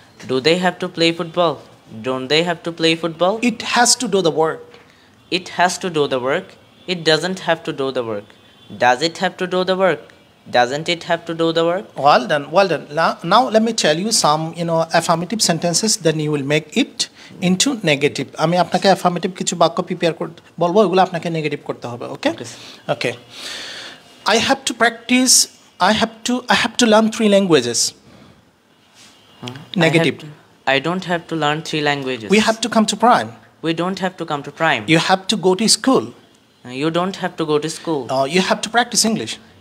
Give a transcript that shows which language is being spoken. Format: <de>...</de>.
<en>Do they have to play football? Don't they have to play football? It has to do the work. It has to do the work. It doesn't have to do the work. Does it have to do the work? Doesn't it have to do the work? Well done, well done. Now let me tell you some, affirmative sentences. Then you will make it into negative.</en> <bn>আমি আপনাকে affirmative কিছু বাক্য prepare করতে বলবো, ওগুলো আপনাকে negative করতে হবে।</bn> <en>Okay, okay. I have to practice. I have to learn 3 languages. Negative. I don't have to learn 3 languages. We have to come to prime. We don't have to come to prime. You have to go to school. You don't have to go to school. You have to practice English.</en>